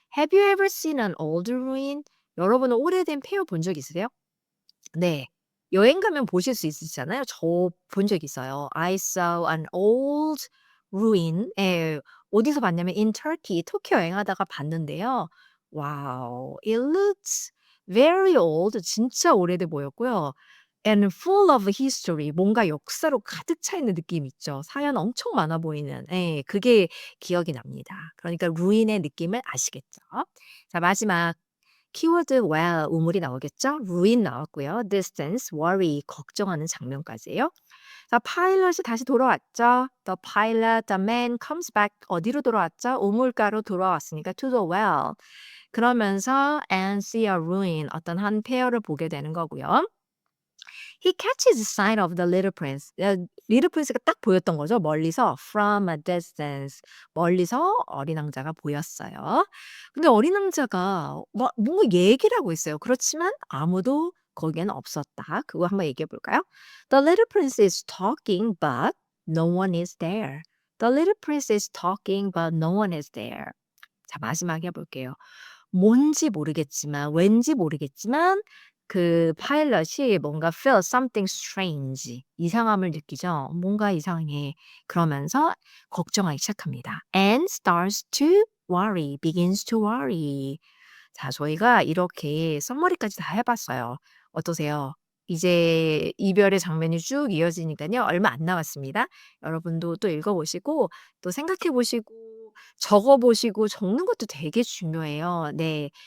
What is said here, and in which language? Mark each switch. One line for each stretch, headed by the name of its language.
English: Have you ever seen an old ruin?
Korean: 여러분은 오래된 폐허 본 적 있으세요? 네. 여행 가면 보실 수 있으시잖아요. 저 본 적 있어요.
English: I saw an old ruin.
Korean: 예. 어디서 봤냐면 in Turkey, 터키 여행하다가 봤는데요.
English: 와우. It looks very old.
Korean: 진짜 오래돼 보였고요.
English: And full of history.
Korean: 뭔가 역사로 가득 차 있는 느낌 있죠. 사연 엄청 많아 보이는. 예. 그게 기억이 납니다. 그러니까 ruin의 느낌을 아시겠죠? 자, 마지막 키워드 well 우물이 나오겠죠? ruin 나왔고요. distance, worry 걱정하는 장면까지예요. 자, 파일럿이 다시 돌아왔죠.
English: The pilot, the man comes back
Korean: 어디로 돌아왔죠? 우물가로 돌아왔으니까
English: to the well.
Korean: 그러면서
English: and see a ruin
Korean: 어떤 한 폐허를 보게 되는 거고요.
English: He catches sight of the little prince.
Korean: little prince가 딱 보였던 거죠. 멀리서
English: from a distance.
Korean: 멀리서 어린 왕자가 보였어요. 근데 어린 왕자가 막 뭔가 얘기를 하고 있어요. 그렇지만 아무도 거기에는 없었다. 그거 한번 얘기해 볼까요?
English: The little prince is talking, but no one is there. The little prince is talking, but no one is there.
Korean: 자, 마지막에 해볼게요. 뭔지 모르겠지만 왠지 모르겠지만 그 파일럿이 뭔가
English: feel something strange
Korean: 이상함을 느끼죠. 뭔가 이상해. 그러면서 걱정하기 시작합니다.
English: And starts to worry, begins to worry.
Korean: 자, 저희가 이렇게 썸머리까지 다 해봤어요. 어떠세요? 이제 이별의 장면이 쭉 이어지니까요. 얼마 안 남았습니다. 여러분도 또 읽어보시고 또 생각해보시고 적어보시고 적는 것도 되게 중요해요. 네.